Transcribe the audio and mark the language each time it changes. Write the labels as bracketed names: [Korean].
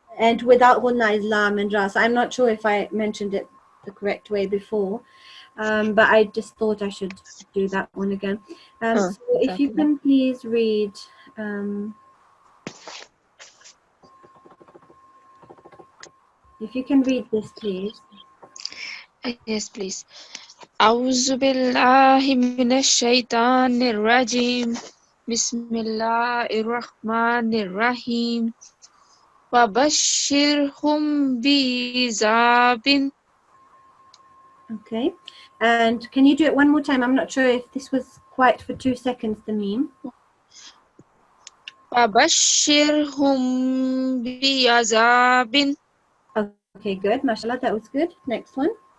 [English] And without gunna is lam and ra. So I'm not sure if I mentioned it the correct way before, but I just thought I should do that one again. So if you can please read. If you can read this, please. Yes, please. [Arabic] أعوذ بالله من الشيطان الرجيم بسم الله الرحمن الرحيم وبشرهم بعذاب. [English] Okay. And can you do it one more time? I'm not sure if this was quite for 2 seconds, the meme. [Arabic] وبشرهم بعذاب. [English] Okay, good. MashaAllah, that was good. Next one.